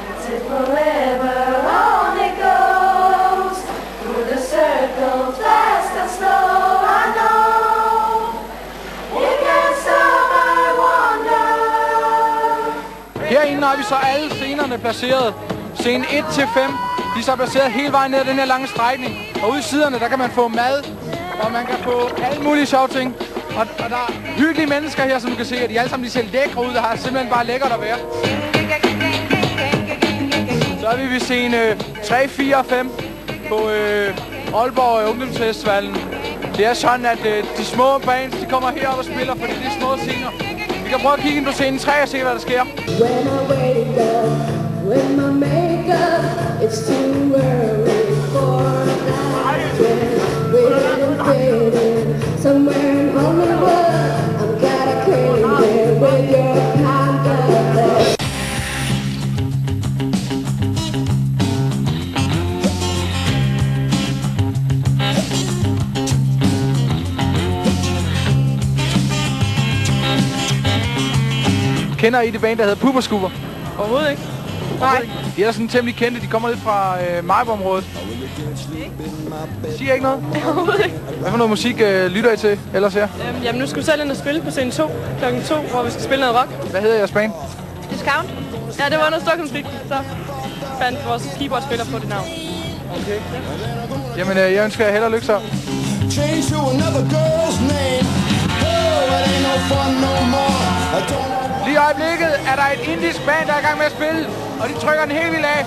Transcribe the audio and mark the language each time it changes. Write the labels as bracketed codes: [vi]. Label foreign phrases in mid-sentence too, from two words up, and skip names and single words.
[en] it forever, on it goes. Through the circles, fast and slow, I know. You can't stop, I wonder. [da] Herinde har vi så alle scenerne placeret. Scene 1-5. De er så placeret hele vejen ned ad den her lange strækning. Og ude i siderne, der kan man få mad, og man kan få alle mulige sjove ting. Og der er hyggelige mennesker her, som du kan se, at de alle sammen ser lækre ud. Der har simpelthen bare lækkert at være. Så er vi ved scene 3, 4 og 5 på Aalborg Ungdomsfestivalen. Det er sådan, at de små bands, de kommer herop og spiller, fordi det er små scener. Vi kan prøve at kigge ind på scene 3 og se, hvad der sker. [en] When I wake up with my makeup, it's too early for that. Waiting and fading somewhere in Hollywood. I'm gotta came here with your kind of love. [da] Kender I det band, der hedder Pupperskuber? Overhovedet ikke. Nej. De er sådan temmelig kendte. De kommer lidt fra Majbo-området. Siger ikke noget? Overhovedet ikke. Hvad for noget musik lytter I til ellers her? Jamen, nu skal vi selv ind og spille på scene 2 klokken 2, hvor vi skal spille noget rock. Hvad hedder jeres band? Discount. Ja, det var noget stokkonflikt, så fandt vores keyboardspiller på det navn. Okay. Jamen, jeg ønsker jer held og lykke så. [en] Change to another girl's name. Oh, it ain't no fun no more. [da] Lige i øjeblikket er der et indisk band, der er i gang med at spille, og de trykker den helt vildt af.